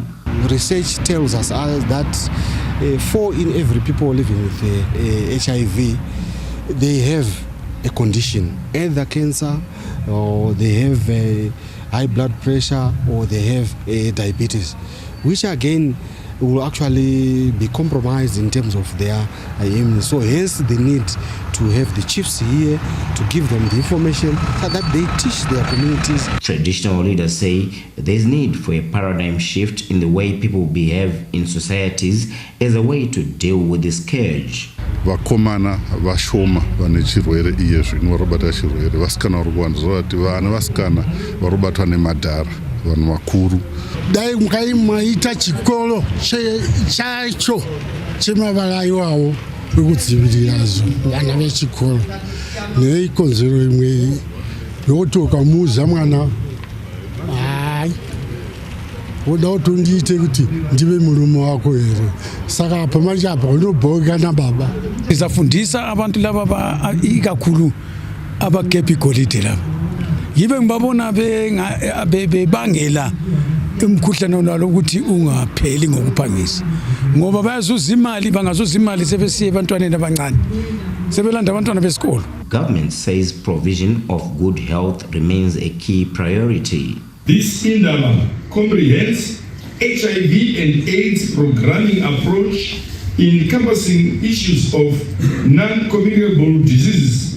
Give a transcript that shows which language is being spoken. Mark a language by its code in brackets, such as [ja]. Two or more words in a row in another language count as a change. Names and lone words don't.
[en] Research tells us that 4 in every people living with HIV, they have a condition, either cancer, or they have high blood pressure, or they have diabetes, which again will actually be compromised in terms of their immunity. So hence the need to have the chiefs here to give them the information so that they teach their communities. Traditional leaders say there's need for a paradigm shift in the way people behave in societies as a way to deal with the scourge. [sn] Vakomana vashoma vane chirwere iye zvino varobata chirwere vasikana vari kuwanza vati vana vasikana varobatwa nemadhara vanhu vakuru. Dai mukaimaita chikoro chacho chemavala iwawo ekudzivirirazvo vana vechikoro neikonzero imwe yokuti ukamuudza mwana hai woda kuti undiite kuti ndive murume wako here, saka pamachapa unobhoka nababa. [nd] Ndizafundisa abantu laba ikakhulu abagebha igolide laba yibe ngibabona bebangela imkhuhlane nalo ukuthi ungapheli ngokuphangisa, ngoba bayazuza imali, bangazuza imali sebesiye ebantwaneni abancane sebelanda abantwana besikolo. [en] Government says provision of good health remains a key priority. This Indaba comprehends HIV and AIDS programming approach encompassing issues of non-communicable diseases,